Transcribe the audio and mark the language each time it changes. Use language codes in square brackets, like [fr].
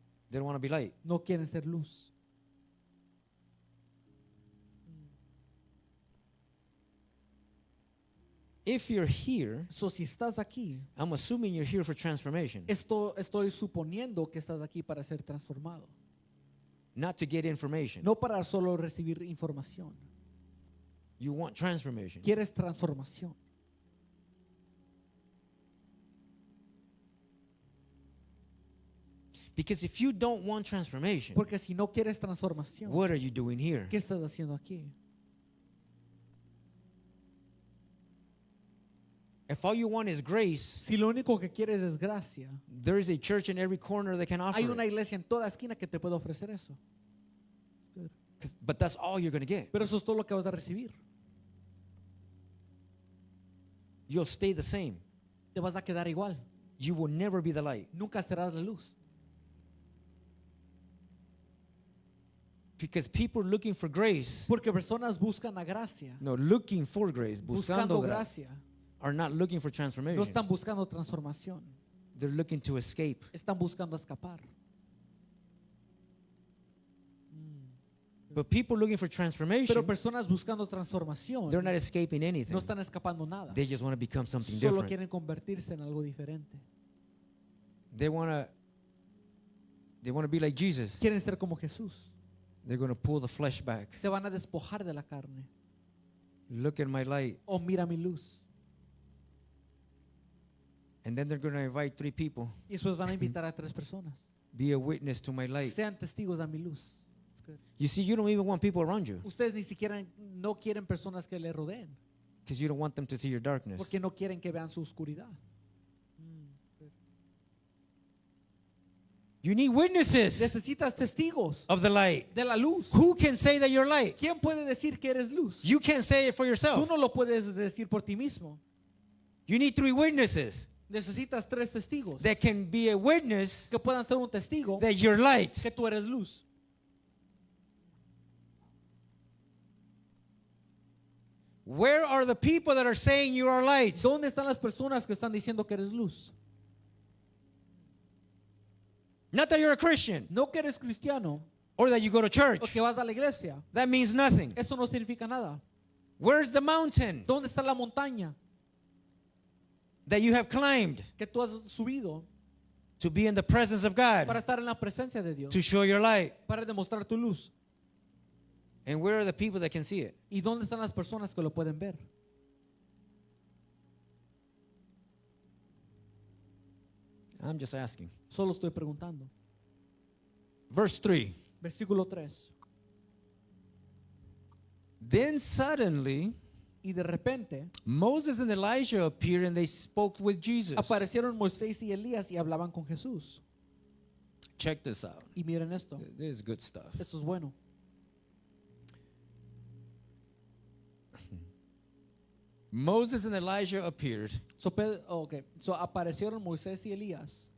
[en] They don't want to be light. [es] No quieren ser luz. [en] If you're here, [es] So si estás aquí, [en] I'm assuming you're here for transformation, [es] estoy suponiendo que estás aquí para ser transformado, [en] not to get information. [es] no para solo recibir información. [en] You want transformation. [es] Quieres transformación. [en] Because if you don't want transformation, [es] Porque si no quieres transformación, [en] what are you doing here? [es] ¿qué estás haciendo aquí? [en] If all you want is grace, [es] Si lo único que quieres es gracia, [en] there is a church in every corner that can offer [es] hay una [en] it. [es] iglesia en toda esquina que te puede ofrecer eso. [en] But that's all you're going to get. [es] Pero eso es todo lo que vas a recibir. [en] You'll stay the same. [es] Te vas a quedar igual. [en] You will never be the light. [es] Nunca serás la luz. [en] Because people looking for grace, [es] Porque personas buscan la gracia, [en] no, looking for grace, [es] buscando buscando grace, gracia. [en] are not looking for transformation. [es] No están buscando transformación. [en] They're looking to escape. [es] Están buscando escapar. [en] But people looking for transformation, [es] Pero personas buscando transformación [en] they're not escaping [es] no [en] anything. [es] están escapando nada. [en] They just want to become something [es] Solo [en] different. [es] quieren convertirse en algo diferente. [en] They want to be like Jesus. [es] Quieren ser como Jesús. [en] They're going to pull the flesh back. [es] Se van a despojar de la carne. [en] Look at my light. [es] Oh, mira mi luz. [en] And then they're going to invite 3 people. [es] Y después van a invitar a 3 personas. [en] Be a witness to my light. [es] Sean testigos a mi luz. [en] It's good. You see, you don't even want people around you [es] Ustedes ni siquiera no quieren personas que le rodeen. [en] because you don't want them to see your darkness. [es] Porque no quieren que vean su oscuridad. [en] You need witnesses [es] Necesitas testigos [en] of the light. [es] de la luz. [en] Who can say that you're light? [es] ¿Quién puede decir que eres luz? [en] You can't say it for [es] Tú [en] yourself. [es] no lo puedes decir por ti mismo. [en] You need 3 witnesses [es] Necesitas 3 testigos [en] that can be a witness [es] que puedan ser un testigo [en] that you're light. [es] que tú eres luz. [en] Where are the people that are saying you are light? [es] ¿Dónde están las personas que están diciendo que eres luz? [en] Not that you're a Christian, [es] No que eres cristiano, [en] or that you go to [es] o [en] church. [es] que vas a la iglesia. [en] That means nothing. [es] Eso no significa nada. [en] Where's the mountain [es] ¿Dónde está la montaña [en] that you have climbed [es] que tú has subido [en] to be in the presence of [es] para [en] God, [es] estar en la presencia de Dios? [en] to show your light? [es] Para demostrar tu luz. [en] And where are the people that can see it? [es] ¿Y dónde están las personas que lo pueden ver? [en] I'm just asking. [es] Solo estoy preguntando. [en] Verse 3. [es] Versículo 3. [en] Then suddenly [es] Y de repente [en] Moses and Elijah appeared and they spoke with Jesus. [es] aparecieron Moisés y Elías y hablaban con Jesús. [en] Check this out. [es] Y miren esto. [en] This is good stuff. [es] Esto es bueno. [en] Moses and Elijah appeared [es] So, so aparecieron Moisés y Elías